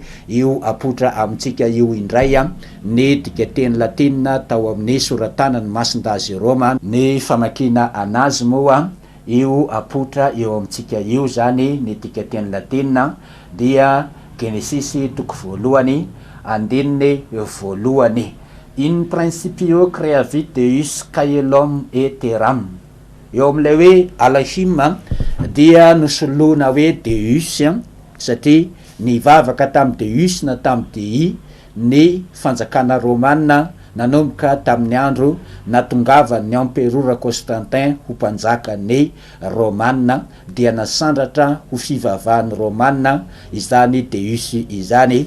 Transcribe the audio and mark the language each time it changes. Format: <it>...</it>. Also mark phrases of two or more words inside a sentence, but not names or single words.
<mg>Io apotra amintsika io indray ny dikateny latina tao amin'ny soratanany masindazy Roma ny famakina anazy moa io apotra eo amintsika io zany ny dikateny latina dia Genesis toko voalohany andininy voalohany.</mg> <la>In principio creavit Deus caelum et terram.</la> <mg>Eo amin'ilay hoe Alahim dia nosoloana hoe Deus satria nivavaka tamin'ny Deus na tamin'ny Dei ny fanjakana Romana nanomboka tamin'ny andro natongavan'ny emperora Constantin ho mpanjakany Romana dia nasandratra ho fivavahan'ny Romana izany Deus izany.</mg>